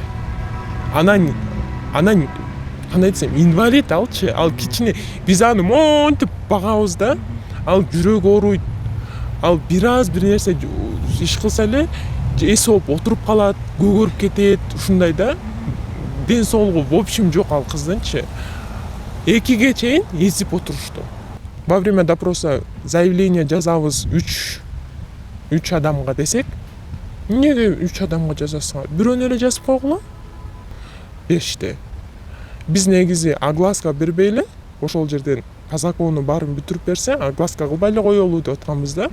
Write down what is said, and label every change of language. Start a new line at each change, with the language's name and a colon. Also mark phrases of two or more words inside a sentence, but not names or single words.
Kyrgyz: Анан кандай десем, инвалид алчы, ал кичине биз аны монтип багабыз да. Ал жүрөк ооруйт. Ал бир нерсе иш кылса эле эси болуп отуруп калат, көгөрүп кетет, ушундай да. Ден соолугу
Russian: в общем
Kyrgyz: жок ал кыздынчы. 2-ге чейин эзип отурушту.
Russian: Во время допроса
Kyrgyz: заявление жазабыз 3 адамга десек, эмнеге 3 адамга жазасыңар? Бирөөнү эле жазып койгула. 5-те. Биз негизи огласка бербейли, ошол жерден
Russian: по закону
Kyrgyz: баарын бүтүрүп берсе, огласка кылбай эле коелу деп атканбыз да.